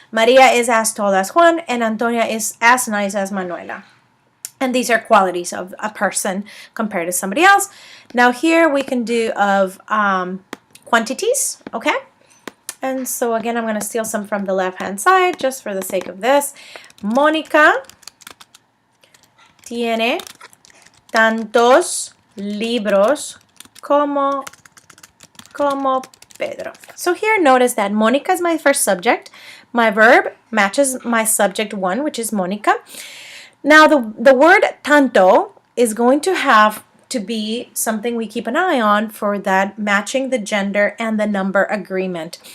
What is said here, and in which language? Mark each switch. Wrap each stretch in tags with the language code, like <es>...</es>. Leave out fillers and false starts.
<en>Maria is as tall as Juan, and Antonia is as nice as Manuela. And these are qualities of a person compared to somebody else. Now here we can do of quantities, okay? And so again, I'm going to steal some from the left-hand side just for the sake of this.</en> <es>Mónica tiene tantos libros como Pedro.</es> <en>So here notice that Mónica is my first subject. My verb matches my subject one, which is Mónica. Now the word tanto is going to have to be something we keep an eye on for that matching the gender and the number agreement.</en>